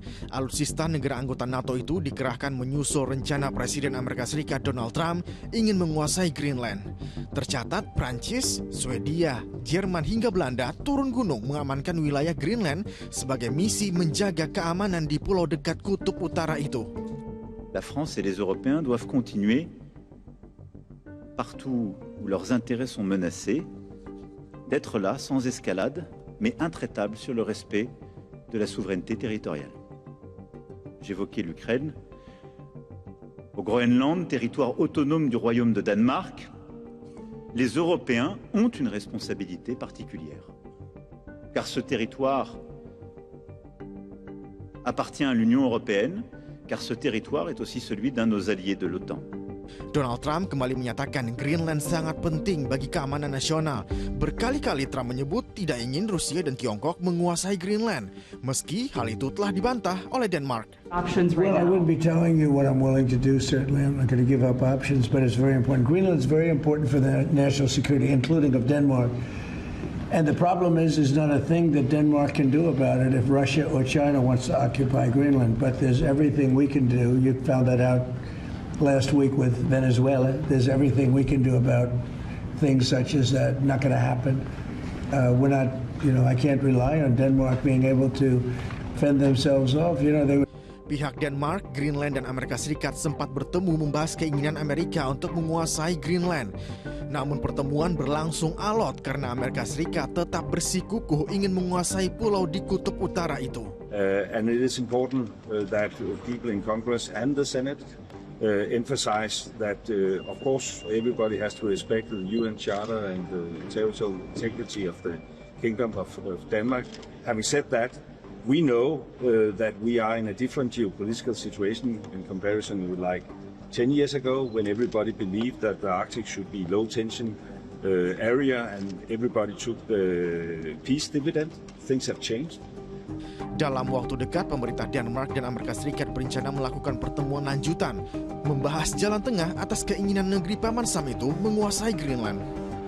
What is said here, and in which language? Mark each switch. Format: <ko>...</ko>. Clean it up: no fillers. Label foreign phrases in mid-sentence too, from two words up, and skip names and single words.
<id>Alutsista negara anggota NATO itu dikerahkan menyusul rencana Presiden Amerika Serikat Donald Trump ingin menguasai Greenland. Tercatat Prancis, Swedia, Jerman hingga Belanda turun gunung mengamankan wilayah Greenland sebagai misi menjaga keamanan di pulau dekat kutub utara itu.</id> <fr>La France et les Européens doivent continuer partout où leurs intérêts sont menacés d'être là sans escalade, mais intraitable sur le respect de la souveraineté territoriale. J'évoquais l'Ukraine. Au Groenland, territoire autonome du royaume de Danemark, les Européens ont une responsabilité particulière. Car ce territoire appartient à l'Union européenne, car ce territoire est aussi celui d'un de nos alliés de l'OTAN.</fr> <id>Donald Trump kembali menyatakan Greenland sangat penting bagi keamanan nasional. Berkali-kali Trump menyebut tidak ingin Rusia dan Tiongkok menguasai Greenland, meski hal itu telah dibantah oleh Denmark.</id> <en>Well, I wouldn't be telling you what I'm willing to do, certainly. I'm not going to give up options, but it's very important. Greenland is very important for the national security, including of Denmark. And the problem is there's not a thing that Denmark can do about it if Russia or China wants to occupy Greenland. But there's everything we can do. You found that out last week with Venezuela. There's everything we can do about things such as that. Not going to happen. We're not, I can't rely on Denmark being able to fend themselves off.</en> <id>Pihak Denmark, Greenland, dan Amerika Serikat sempat bertemu membahas keinginan Amerika untuk menguasai Greenland. Namun pertemuan berlangsung alot karena Amerika Serikat tetap bersikukuh ingin menguasai pulau di kutub utara itu.</id> <en>And it is important that people in Congress and the Senate emphasize that, of course, everybody has to respect the UN Charter and the territorial integrity of the Kingdom of Denmark. Having said that, we know that we are in a different geopolitical situation in comparison with 10 years ago, when everybody believed that the Arctic should be low-tension area and everybody took the peace dividend. Things have changed.</en> <id>Dalam waktu dekat, pemerintah Denmark dan Amerika Serikat berencana melakukan pertemuan lanjutan, membahas jalan tengah atas keinginan negeri Paman Sam itu menguasai Greenland.</id>